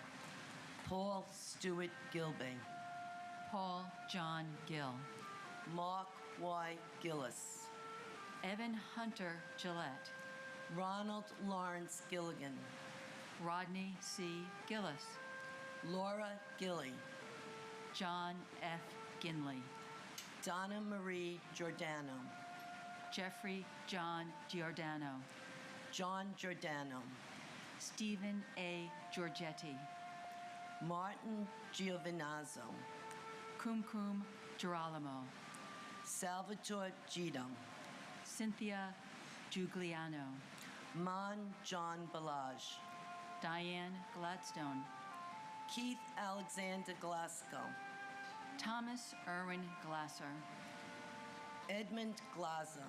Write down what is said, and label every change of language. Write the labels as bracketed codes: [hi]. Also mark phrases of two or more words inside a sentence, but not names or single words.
[en] Paul Stewart Gilbey. Paul John Gill. Mark Y. Gillis. Evan Hunter Gillette. Ronald Lawrence Gilligan. Rodney C. Gillis. Laura Gilley. John F. Ginley. Donna Marie Giordano. Jeffrey John Giordano. John Giordano. Stephen A. Giorgetti. Martin Giovinazzo. Kumkum Girolamo. Salvatore Gito. Cynthia Giugliano. Mon John Balaj. Diane Gladstone. Keith Alexander Glasgow. Thomas Irwin Glasser. Edmund Glaser.